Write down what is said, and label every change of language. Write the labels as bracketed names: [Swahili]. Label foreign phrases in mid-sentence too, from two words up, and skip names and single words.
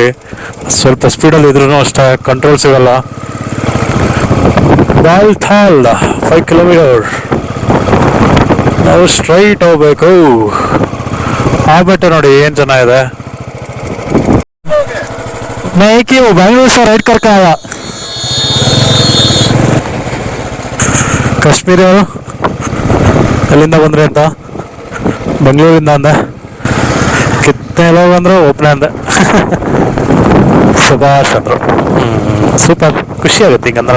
[Kannada] ಸ್ವಲ್ಪ ಸ್ಪೀಡಲ್ಲಿ ಇದ್ರು ಅಷ್ಟೇ ಕಂಟ್ರೋಲ್ ಸಿಗಲ್ಲ. ಬಾಲ್ತಾಲ್ 5 ಕಿಲೋಮೀಟರ್ ನಾವು ಸ್ಟ್ರೈಟ್ ಹೋಗ್ಬೇಕು. ಆ ಬೆಟ್ಟ ನೋಡಿ ಏನ್ ಚೆನ್ನಾಗಿದೆ. ಬ್ಯಾಂಗ್ಳೂರ್ [Hindi] से राइड करके आया. [Kannada] ಕಾಶ್ಮೀರಿ ಅವರು ಎಲ್ಲಿಂದ ಬಂದ್ರಿ ಅಂತ ಬೆಂಗಳೂರಿಂದ ಅಂದೆ. [Hindi] कितने लोग [Kannada] ಅಂದ್ರು ಒಬ್ಬನೇ ಅಂದೆ. ಸುಭಾಷ್ ಅಂದ್ರು. ಸೂಪರ್, ಖುಷಿ ಆಗುತ್ತೆ ಹಿಂಗಂದ್ರೆ.